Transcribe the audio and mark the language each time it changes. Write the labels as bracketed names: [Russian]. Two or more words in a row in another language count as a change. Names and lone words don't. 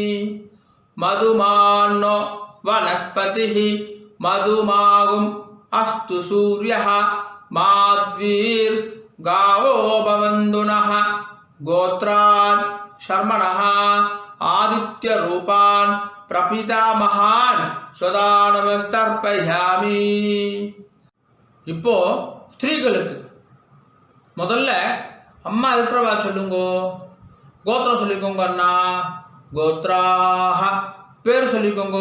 [Sanskrit] मधुमान्नो वनस्पतिः मधुमागुम् अस्तु सूर्यः माद्वीर्गावो भवन्तु नः. गोत्रान् शर्मणः आदित्य रूपान् प्रपितामहान् सदा नमस्तर्पयामि. [Tamil] இப்போ ஸ்திரீகளுக்கு முதல்ல அம்மா இருக்கிறவா சொல்லுங்கோ. கோத்திரம் சொல்லிக்கோங்க அண்ணா. கோத்ராஹ பேர் சொல்லிக்கோங்கோ.